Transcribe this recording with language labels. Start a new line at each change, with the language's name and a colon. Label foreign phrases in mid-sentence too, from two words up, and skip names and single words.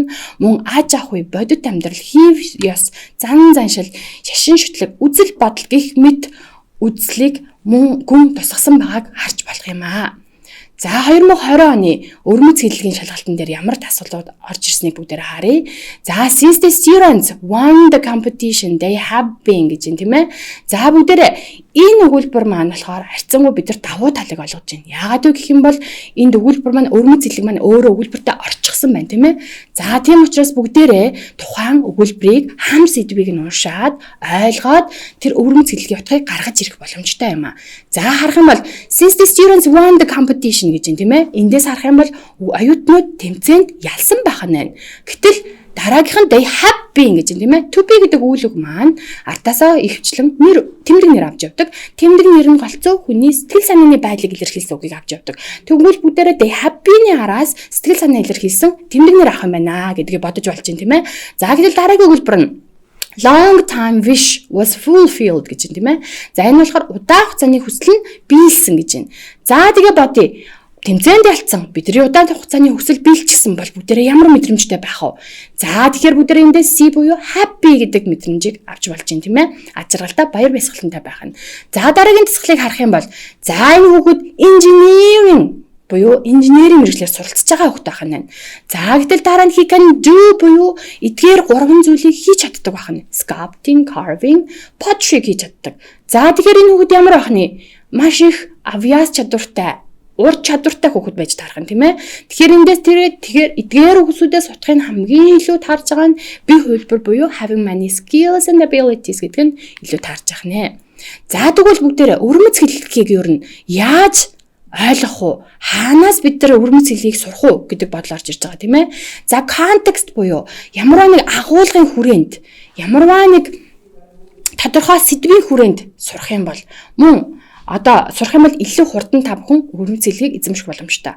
Mongolian: Мөн аж ахуй, бодит амьдрал, хийв ёс, зан заншил, шашин шүтлэг, үзэл бодол гэх мэт үзлийг мөн гүн тусгасан байгааг харж болох юм аа. За 2020 оны өвөрмөц хэллэгийн шалгалтын дээр ямар асуултууд орж ирснийг бүгдээр харъя. За
English: since the students won the competition they have been
Mongolian: гэж юм тийм ээ. За бүгдээр энэ өгүүлбэр маань болохоор харьцангуй бид нар давуу талыг олгож байна. Яагаад вэ гэх юм бол энд өгүүлбэр маань өвөрмөц хэллэг маань өөрөө өгүүлбэртээ орчихсон байна тийм ээ. За тийм учраас бүгдээрээ тухайн өгүүлбэрийг хам сэдвийг нь уншаад ойлгоод тэр өвөрмөц хэллэгийн утгыг гаргаж ирэх боломжтой юм аа. За харах юм бол
English: since the students won the competition
Mongolian: гэж юм тийм ээ. Эндээс харах юм бол оюутнууд тэмцээнд ялсан байх нь байна. Гэтэл дараагийнх нь
English: they have been
Mongolian: гэж юм тийм ээ.
English: To be
Mongolian: гэдэг үйл үг маань артаасаа ихвчлэн тэмдэг нэр авч явдаг. Тэмдэг нэр нь голцоо хүний сэтгэл санааны байдлыг илэрхийлсэн үгийг авч явдаг. Тэгвэл бүгдээрээ
English: they have been-
Mongolian: ийн араас сэтгэл санаа илэрхийлсэн тэмдэг нэр авах юм байна гэдгийг бодож болж байна тийм ээ. За гэвэл дараагийн өгүүлбэр нь
English: long time wish was fulfilled
Mongolian: гэж юм тийм ээ. За энэ болохоор удаан хугацааны хүсэл нь биелсэн гэж байна. За тэгээ бодъё. Тэмцээнд ялцсан бидний удаан хугацааны хүсэл биелчихсэн бол бүгдээрээ ямар мэдрэмжтэй байх вэ? За тэгэхээр бүгдээрээ эндээс C буюу happy гэдэг мэдрэмжийг авч болж байна тийм ээ. Ачиргалтай баяр баясгалантай байх нь. За дараагийн тасгалыг харах юм бол за энэ хүүхэд engineering буюу инженерийн мэргэжлээр суралцж байгаа хүүхэд байх нь. За гэтэл дараа нь
English: he can do
Mongolian: буюу эдгээр 3 зүйлийг хийж чаддаг байх нь.
English: Sculpting, carving, pottery
Mongolian: хийж чаддаг. За тэгэхээр энэ хүүхэд ямар байх нь? Маш их авиас чадвартай, ур чадвартай хүүхэд байж таарах юм тийм ээ. Тэгэхээр эндээс тэгэхээр эдгээр хүүхдүүдээс утгыг хамгийн илүү таарж байгаа нь бие хувилбар буюу
English: having many skills and abilities
Mongolian: гэдэг нь илүү таарж байгаа нэ. За тэгвэл бүгдээрээ өвөрмөц хэллэгийг юу нь яаж ойлгох уу? Хаанаас бид нар өвөрмөц хэллэгийг сурах уу гэдэг бодол орж ирж байгаа тийм ээ. За контекст буюу ямарваа нэг агуулгын хүрээнд ямарваа нэг тодорхой сэдвийн хүрээнд сурах юм бол мөн одоо сурах юм бол илүү хурдан та бүхэн өвөрмөц хэллэгийг эзэмших боломжтой.